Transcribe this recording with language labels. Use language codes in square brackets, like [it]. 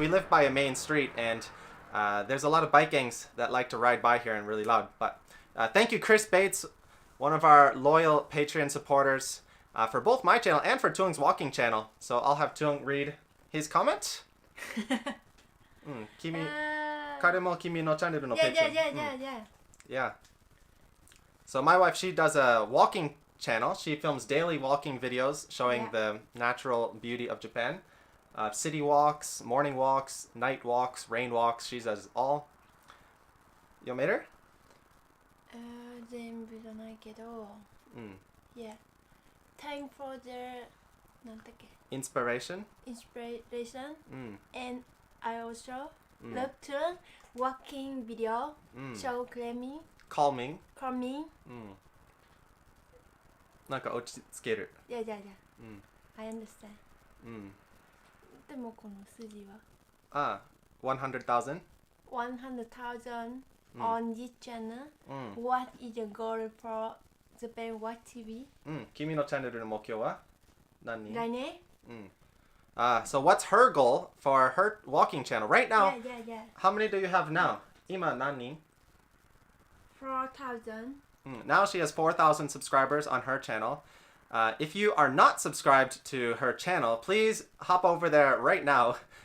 [en] We live by a main street, and there's a lot of bike gangs that like to ride by here and really loud. But thank you, Chris Bates, one of our loyal Patreon supporters for both my channel and for Tung's walking channel. So I'll have Tung read his comment. [ja] 彼も君のチャンネルの [en] Yeah, Patreon. yeah, yeah, yeah, yeah. Yeah. So my wife, she does a walking channel. She films daily walking videos showing the natural beauty of Japan. City walks, morning walks, night walks, rain walks. She does all. [ja] 読める? 全部じゃないけど、 [en] Yeah. Thank for the [ja] なんだっけ [en] Inspiration. Inspiration. And I also love to walking video. So calming. Calming. Calming. [ja] なんか落ち着ける. [en] Yeah, yeah, yeah. I understand. [ja] でもこの数字は [en] 100,000. 100,000 on this channel. What is the goal for Japan Watch TV? [ja] 君のチャンネルの目標は何? 来年? [en] So what's her goal for her walking channel right now? Yeah, yeah, yeah. How many do you have now? [ja] 今何人? [en] 4,000. Now she has 4,000 subscribers on her channel. If you are not subscribed to her channel, please hop over there right now.